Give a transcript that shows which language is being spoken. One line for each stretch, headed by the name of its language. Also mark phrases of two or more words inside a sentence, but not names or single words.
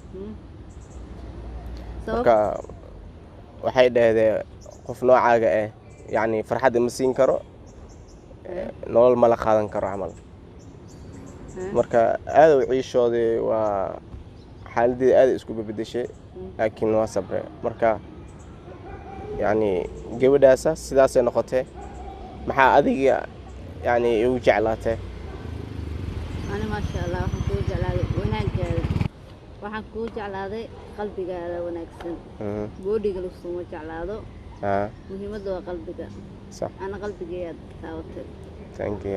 Somali: marka waxay dhahdeen qof noocaaga ah yani farxad ma siin karo nolol ma la qaadan karo amal marka aad u ciishoodii waa xaaladii aad isku bedeshay laakiin waa sabre marka yani gabadhaas sidaas ay noqotay maxaa adiga yani u jeclaatay
Arabic: أنا ما شاء الله
Somali: waxaan kuu jeclaaday wanaaggaada waxaan kuu jeclaaday qalbigaada wanaagsan boodiga la soo jeclaado muhiimadda waa qalbiga
Arabic: صح
Somali: أنا qalbigeeda taawatay
English: thank you